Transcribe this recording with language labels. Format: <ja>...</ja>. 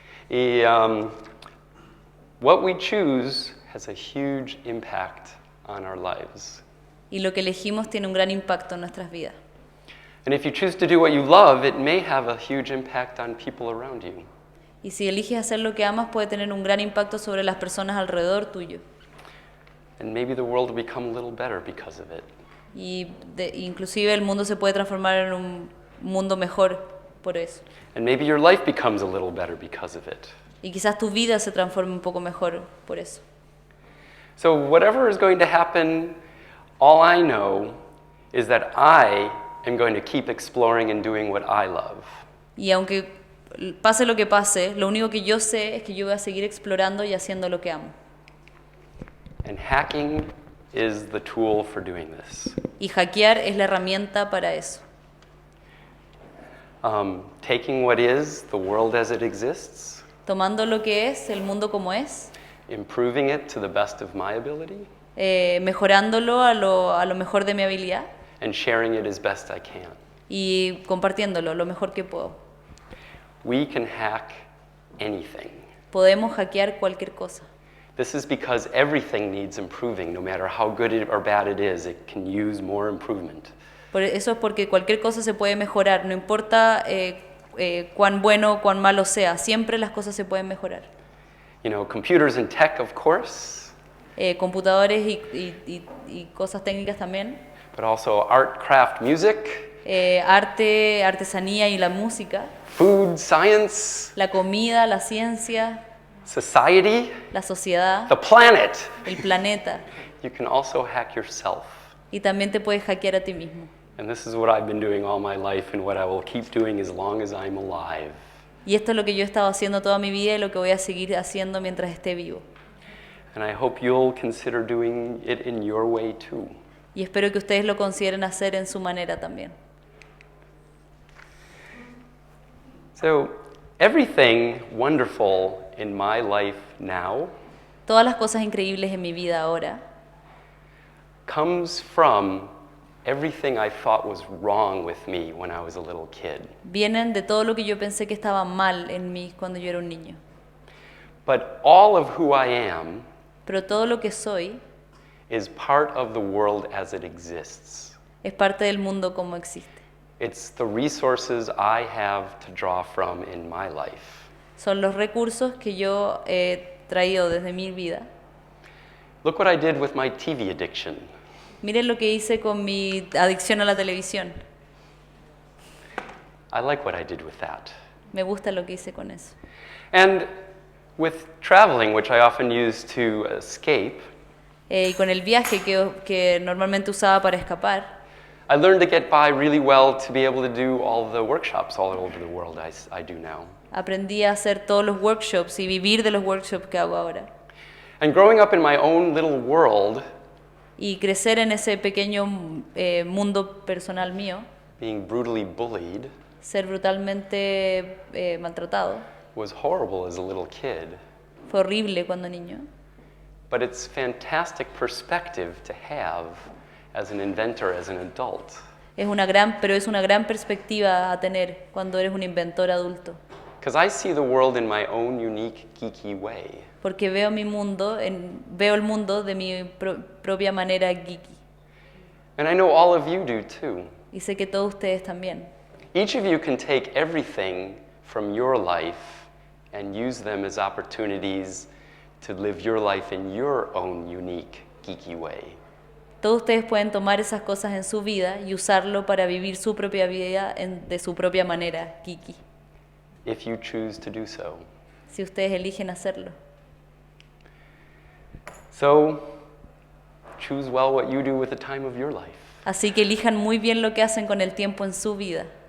<en>Y what we choose has a huge impact on our lives.</en> <es>Y lo que elegimos tiene un gran impacto en nuestras vidas.</es> <en>And if you choose to do what you love, it may have a huge impact on people around you.</en> <es>Y si eliges hacer lo que amas, puede tener un gran impacto sobre las personas alrededor tuyo.</es> <en>And maybe the world will become a little better because of it.</en> <es>Y inclusive el mundo se puede transformar en un mundo mejor por eso.</es> <en>And maybe your life becomes a little better because of it.</en> <es>Y quizás tu vida se transforme un poco mejor por eso.</es> <en>So whatever is going to happen, all I know is that I am going to keep exploring and doing what I love.</en> <es>Y aunque pase lo que pase, lo único que yo sé es que yo voy a seguir explorando y haciendo lo que amo.</es> <en>And hacking is the tool for doing this.</en> <es>Y hackear es la herramienta para eso.</es> <en>Taking what is, the world as it exists,</en> <es>Tomando lo que es, el mundo como es,</es> <en>improving it to the best of my ability,</en> <es>mejorándolo a lo mejor de mi habilidad</es> <en>and sharing it as best I can.</en> <es>y compartiéndolo lo mejor que puedo.</es> <en>We can hack anything.</en> <es>Podemos hackear cualquier cosa.</es> <en>This is because everything needs improving, no matter how good or bad it is, it can use more improvement.</en> <es>Por eso es porque cualquier cosa se puede mejorar, no importa cuán bueno o cuán malo sea, siempre las cosas se pueden mejorar.</es> <en>You know, computers and tech, of course,</en> <es>Computadores y cosas técnicas también,</es> <en>but also art, craft, music,</en> <es>arte, artesanía y la música,</es> <en>food, science,</en> <es>la comida, la ciencia,</es> <en>society,</en> <es>la sociedad,</es> <en>the planet.</en> <es>el planeta.</es> <en>You can also hack yourself.</en> <es>Y también te puedes hackear a ti mismo.</es> <en>And this is what I've been doing all my life and what I will keep doing as long as I'm alive.</en> <es>Y esto es lo que yo he estado haciendo toda mi vida y lo que voy a seguir haciendo mientras esté vivo.</es> <en>And I hope you'll consider doing it in your way too.</en> <es>Y espero que ustedes lo consideren hacer en su manera también.</es> <en>So, everything wonderful in my life now</en> <es>Todas las cosas increíbles en mi vida ahora</es> <en>comes from everything I thought was wrong with me when I was a little kid.</en> <es>vienen de todo lo que yo pensé que estaba mal en mí cuando yo era un niño.</es> <en>But all of who I am</en> <es>Pero todo lo que soy</es> <en>is part of the world as it exists.</en> <es>es parte del mundo como existe.</es> <en>It's the resources I have to draw from in my life.</en> <es>Son los recursos que yo he traído desde mi vida.</es> <en>Look what I did with my TV addiction.</en> <es>Miren lo que hice con mi adicción a la televisión.</es> <en>I like what I did with that.</en> <es>Me gusta lo que hice con eso.</es> <en>And with traveling, which I often use to escape,</en> <es>Y con el viaje que normalmente usaba para escapar,</es> <en>I learned to get by really well to be able to do all the workshops all over the world I do now.</en> <es>aprendí a hacer todos los workshops y vivir de los workshops que hago ahora.</es> <en>And growing up in my own little world,</en> <es>Y crecer en ese pequeño mundo personal mío,</es> <en>being brutally bullied,</en> <es>ser brutalmente maltratado,</es> <en>was horrible as a little kid.</en> <es>fue horrible cuando niño.</es> <en>But it's fantastic perspective to have as an inventor, as an adult.</en> <es>Pero es una gran perspectiva a tener cuando eres un inventor adulto.</es> <en>Because I see the world in my own unique, geeky way.</en> <es>Porque veo el mundo de mi propia manera geeky.</es> <en>And I know all of you do too.</en> <es>Y sé que todos ustedes también.</es> <en>Each of you can take everything from your life and use them as opportunities to live your life in your own unique, geeky way.</en> <es>Todos ustedes pueden tomar esas cosas en su vida y usarlo para vivir su propia vida de su propia manera, Kiki,</es> <en>if you choose to do so.</en> <es>si ustedes eligen hacerlo.</es> <en>So, choose well what you do with the time of your life.</en> <es>Así que elijan muy bien lo que hacen con el tiempo en su vida.</es>